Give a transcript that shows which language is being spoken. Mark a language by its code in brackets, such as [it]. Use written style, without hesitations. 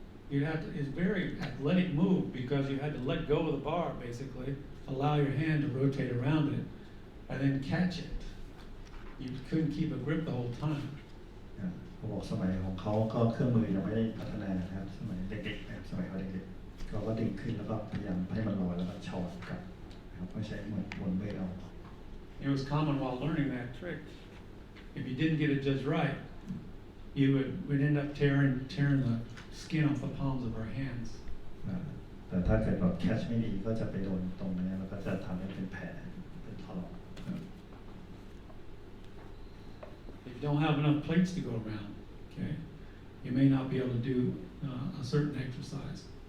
[en] It's very athletic move because you had to let go of the bar basically, allow your hand to rotate around it, and then catch it. You couldn't keep a grip the whole time. [th] เขาบอกสมัยของเขาก็เครื่องมือยังไม่ได้พัฒนานะครับสมัยเด็กๆนะครับสมัยเขาเด็กๆเขาก็ดึงขึ้นแล้วก็พยายามให้มันลอยแล้วก็ช็อตกลับนะครับก็ใช้เหมือนวนเวทเอา [en] It was common while learning that trick. If you didn't get it just right, you would end up tearing the skin off the palms of our hands. [th] แต่ถ้าเกิดแบบแคชไม่ดีก็จะไปโดนตรงนี้แล้วก็จะทำให้เป็นแผลเป็นถลอก [en] If you don't have enough plates to go around, okay, you may not be able to do a certain exercise.